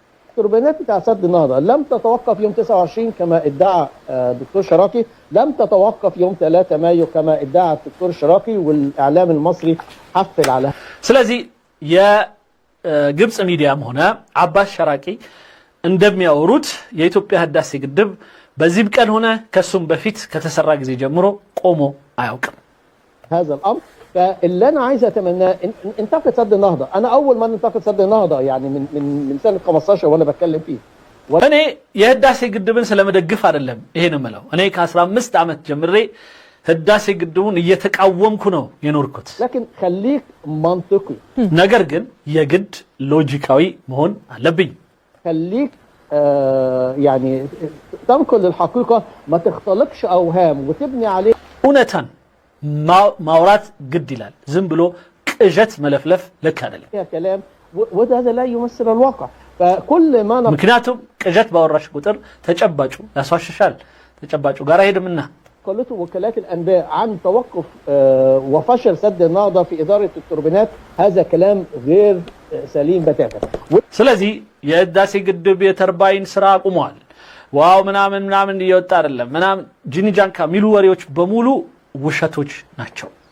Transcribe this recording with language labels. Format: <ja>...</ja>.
<ar>التوربينات بتاع سد النهضة لم تتوقف يوم 29 كما ادعى الدكتور شراقي، لم تتوقف يوم 3 مايو كما ادعى الدكتور شراقي والإعلام المصري حفل على.</ar> <am>ስለዚህ የግብጽ ሚዲያም ሆነ አባስ ሸራቂ እንደሚያወሩት የኢትዮጵያ ህዳሴ ግድብ በዚህም ቀን ሆነ ከሱም በፊት ከተሰራ ጊዜ ጀምሮ ቆሞ አያውቅም።</am> <ar>هذا الأمر فاللي أنا عايز أتمناه انتقد سد النهضة. أنا أول ما انتقد سد النهضة يعني من سنة 15 وأنا بتكلم فيه.</ar> <am>እኔ የህዳሴ ግድብን ስለመደግፍ አይደለም ይሄን የምለው። እኔ ከ15 ዓመት ጀምሬ ህዳሴ ግድቡን እየተቃወምኩ ነው የኖርኩት።</am> <ar>لكن خليك منطقي.</ar> <am>ነገር ግን የግድ ሎጂካዊ መሆን አለብኝ።</am> <ar>خليك يعني تنقل الحقيقة ما تختلقش أوهام وتبني عليه.</ar> <am>እውነታን ማውራት ግድ ይላል። ዝም ብሎ ቅዠት መለፍለፍ ልክ አይደለም።</am> <ar>كلام وهذا لا يمثل الواقع. فكل ما</ar> <am>ምክንያቱም ቅዠት ባወራሽ ቁጥር ተጨባጩ ያስዋሽሻል። ተጨባጩ ጋር አይሄድምና</am> <ar>قالته وكالات الأنباء عن توقف وفشل سد النهضة في إدارة التوربينات هذا كلام غير سليم بتاتا.</ar> <am>ስለዚህ የህዳሴ ግድብ የተርባይን ስራ አቁሟል ዋው ምናምን እየወጣ አይደለም ምናምን ጂኒጃንካ ሚሉ ወሬዎች በሙሉ ውሸቶች ናቸው።</am>